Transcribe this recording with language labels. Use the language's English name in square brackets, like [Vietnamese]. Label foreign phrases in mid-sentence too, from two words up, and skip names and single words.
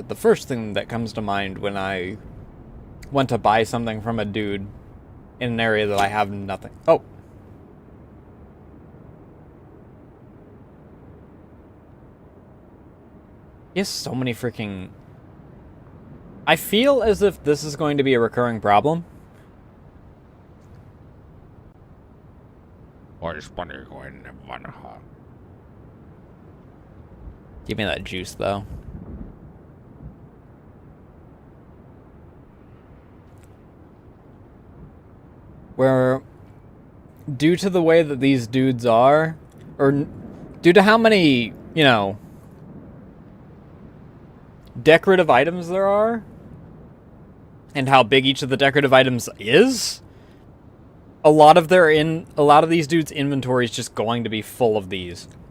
[English] The first thing that comes to mind when I want to buy something from a dude in an area that I have nothing. Oh. He has so many freaking... I feel as if this is going to be a recurring problem. [Finnish] Oispa niinku ennen vanhaa. [English] Give me that juice, though. Where, due to the way that these dudes are, or due to how many, you know, decorative items there are, and how big each of the decorative items is, a lot of these dudes' inventory is just going to be full of these.